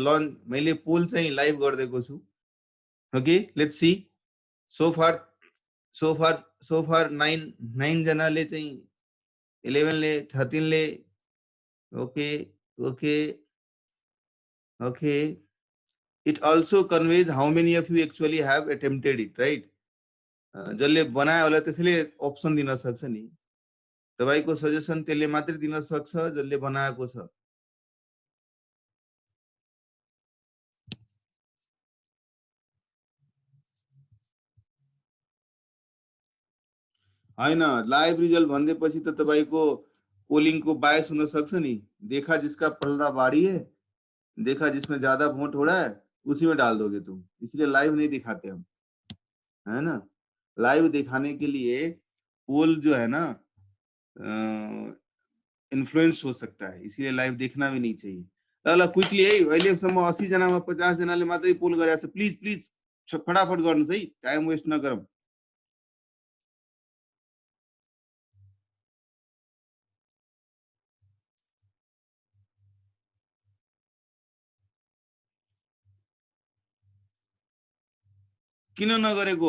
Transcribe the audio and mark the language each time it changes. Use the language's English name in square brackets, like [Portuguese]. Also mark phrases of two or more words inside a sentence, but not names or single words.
[Nepali] ल मैले पोल चाहिँ लाइभ गर्दैको छु। [English] okay let's see so far [Nepali] 9 जनाले चाहिँ 11 ले 13 ले [English] okay okay okay it also conveys how many of you actually have attempted it, right? [Nepali] जसले बनायो होला त्यसले अप्सन दिन सक्छ नि। तपाईको सजेसन त्यसले मात्रै दिन सक्छ जसले बनाएको छ। हैन [English] live result [Nepali] भन्दैपछि त तपाईको पोलिङ को बायस हुन सक्छ नि। [Hindi] देखा जिसका पल्ला भारी है, देखा जिसमें ज्यादा वोट हो रहा है उसी में डाल दोगे तुम। इसलिए लाइव नहीं दिखाते हम, है ना। लाइव दिखाने के लिए पोल जो है ना इन्फ्लुएंस हो सकता है, इसलिए लाइव देखना भी नहीं चाहिए। [Nepali] ल क्विकली है अहिलेसम्म 80 जनामा 50 जनाले मात्रै पोल गरेछ। प्लिज प्लिज फटाफट गर्नुस् है, [English] time waste [Nepali] नगरौँ। किन नगरेको?